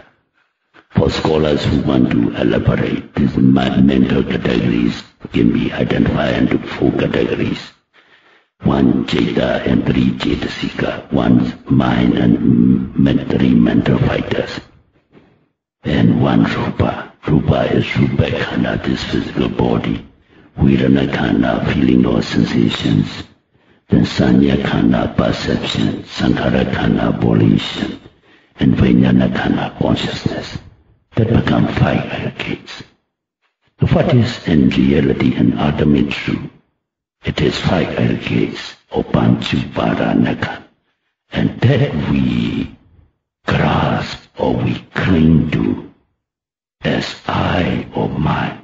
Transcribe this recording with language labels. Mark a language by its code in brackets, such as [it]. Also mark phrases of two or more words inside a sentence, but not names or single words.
[en] For scholars who want to elaborate, these mental categories can be identified into 4 categories. 1 citta and 3 cetasika, 1 mind and 3 mental fighters, and 1 rupa. [pi] Rupa is rupa khanda, [en] this physical body. [pi] Vedana khanda, [en] feeling or sensations. Then [pi] sanya khanda, [en] perception. [pi] Sankhara khanda, volition. And vijnana khanda, [en] consciousness. That become 5 aggregates. What is in reality an ultimate truth? It is 5 aggregates or Panchupadanaka, and that we grasp or we cling to as I or mine.